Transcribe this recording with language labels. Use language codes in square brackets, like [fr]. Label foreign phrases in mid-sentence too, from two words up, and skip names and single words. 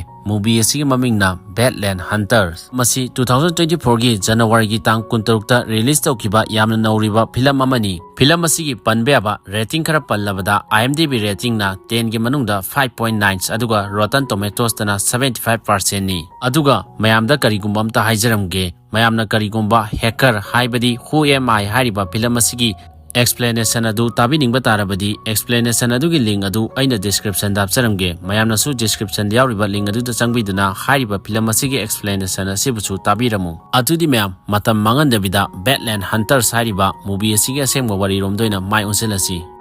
[mni] Movie asigi mamingna Badland Hunters. Masi 2024 gi January gi tang 16 release tawkiba yamna nauriba film amani. Film asigi panbeaba rating khara pallabada IMDb rating na 10 gi manungda 5.9 aduga Rotten Tomatoes tana 75% ni. Aduga mayamda karigumba amta haijaramge. Mayamna karigumba hacker haibadi who am I hariba film asigi explanation adu tabi ningba tarabadi explanation adu gi link adu aina description da apcharamge mayamna su description yauriba link adu da changbiduna hairiba film asigi explanation asibuchu tabiramu adudi mayam matam mangan dabida Badland Hunters hairiba movie asigi asengba wari romdoina mai onselasi